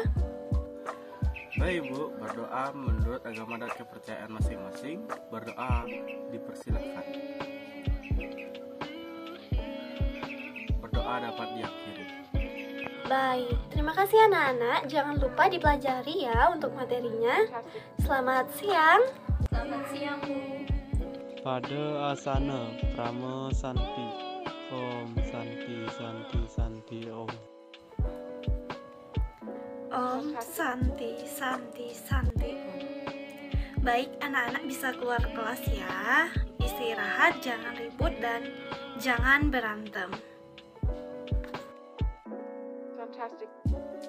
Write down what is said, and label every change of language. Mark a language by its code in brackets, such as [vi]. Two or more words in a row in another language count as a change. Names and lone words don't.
[id] Baik Bu, berdoa menurut agama dan kepercayaan masing-masing. Berdoa dipersilakan. Berdoa dapat diakhiri. Baik, terima kasih anak-anak. Jangan lupa dipelajari ya untuk materinya. Selamat siang. Selamat siang, Bu. [ban] Pada asana prama santi, [sa] ॐ शान्ति शान्ति शान्ति ॐ. ॐ शान्ति शान्ति शान्ति ॐ. [id] Baik, anak-anak bisa keluar kelas ya. Istirahat, jangan ribut dan jangan berantem. Fantastic.